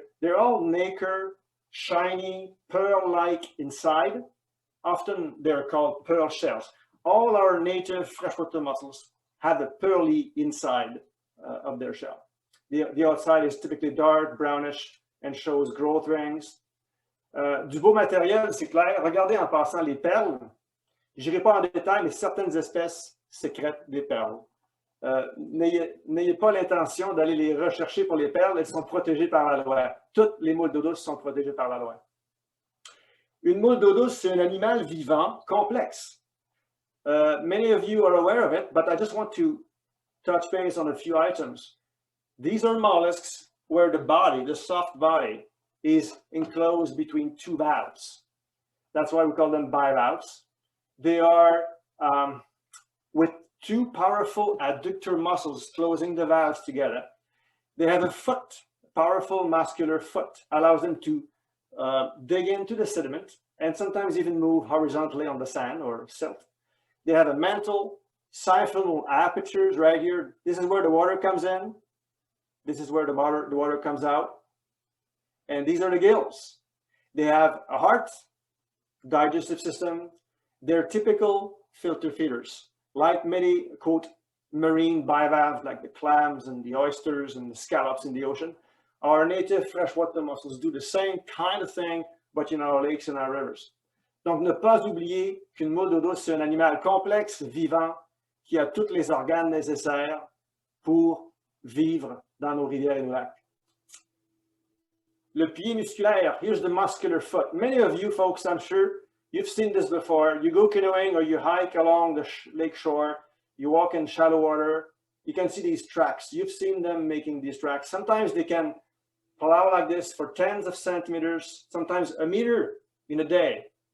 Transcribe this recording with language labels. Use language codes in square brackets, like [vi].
[en] They're all nacre, shiny, pearl-like inside. Often they're called pearl shells. All our native freshwater mussels have a pearly inside of their shell. The outside is typically dark, brownish, and shows growth rings. [fr] Du beau matériel, c'est clair. Regardez en passant les perles. Je n'irai pas en détail, mais certaines espèces sécrètent des perles. n'ayez pas l'intention d'aller les rechercher pour les perles, elles sont protégées par la loi. Toutes les moules d'eau douce sont protégées par la loi. Une moule d'eau douce, c'est un animal vivant complexe. [en] Many of you are aware of it, but I just want to touch base on a few items. These are mollusks where the body, the soft body, is enclosed between two valves. That's why we call them bivalves. They are with two powerful adductor muscles closing the valves together. They have a foot, powerful muscular foot, allows them to dig into the sediment and sometimes even move horizontally on the sand or silt. They have a mantle, siphonal apertures right here. This is where the water comes in. This is where the water comes out. And these are the gills. They have a heart, digestive system. They're typical filter feeders, like many, quote, marine bivalves, like the clams and the oysters and the scallops in the ocean. Our native freshwater mussels do the same kind of thing, but in our lakes and our rivers. [fr] Donc, ne pas oublier qu'une moule d'eau douce, c'est un animal complexe, vivant, qui a tous les organes nécessaires pour vivre dans nos rivières et nos lacs. Le pied musculaire, [en] here's the muscular foot. Many of you folks, I'm sure, you've seen this before. You go canoeing or you hike along the lake shore, you walk in shallow water, you can see these tracks. You've seen them making these tracks. Sometimes they can plow like this for tens of centimeters, sometimes a meter in a day.